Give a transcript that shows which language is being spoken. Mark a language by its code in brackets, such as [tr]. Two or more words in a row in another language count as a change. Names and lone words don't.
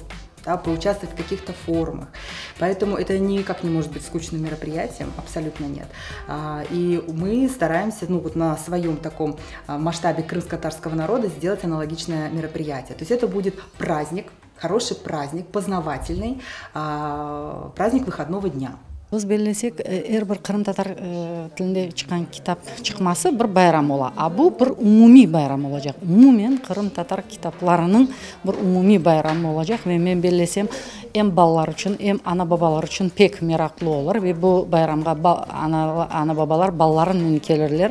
[ru] Да, поучаствовать в каких-то форумах. Поэтому это никак не может быть скучным мероприятием, абсолютно нет. И мы стараемся на своем таком масштабе крымско-татарского народа сделать аналогичное мероприятие. То есть это будет праздник, хороший праздник, познавательный, праздник выходного дня. [crh] Biz belesek bir Kırım Tatar tilinde çıkan kitap çıkması bir bayram ola. Bu bir umumi bayram olacak. Umumen Kırım Tatar kitaplarının bir umumi bayramı olacak ve men belesem hem ballar için hem ana babalar için pek meraklı olur ve bu bayramga ana babalar balların önüne gelirler.